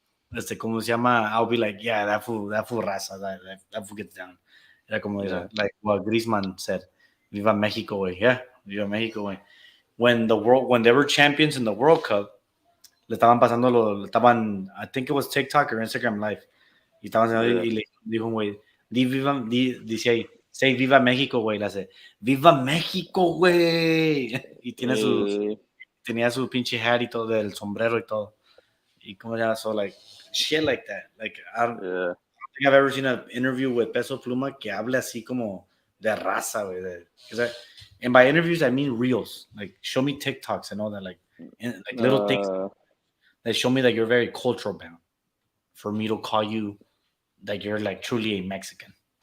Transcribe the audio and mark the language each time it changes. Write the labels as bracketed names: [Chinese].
[English] like [Spanish] como se llama, [English] I'll be like, yeah, that fool raza, that fool gets down. [Spanish] Era como [English] Yeah. like what Griezmann said, Viva Mexico, güey. Yeah, Viva Mexico, güey. When they were champions in the World Cup, [Spanish] le estaban, [English] I think it was TikTok or Instagram Live, [Spanish] y estaban [English] Yeah. [Spanish] y le dijo un güey, dice ahí, say Viva México, güey, le hace, Viva México, güey, y tenía su pinche [English] hat [Spanish] y todo, del sombrero y todo, y como ya, [English] so like, shit like that, like, I don't Yeah. think I've ever seen an interview with Peso Pluma [Spanish] que hable así como de raza, güey, [English] and by interviews I mean reels, like, show me TikToks and all that, like little things that show me that you're very cultural bound for me to call you that you're like truly a Mexican.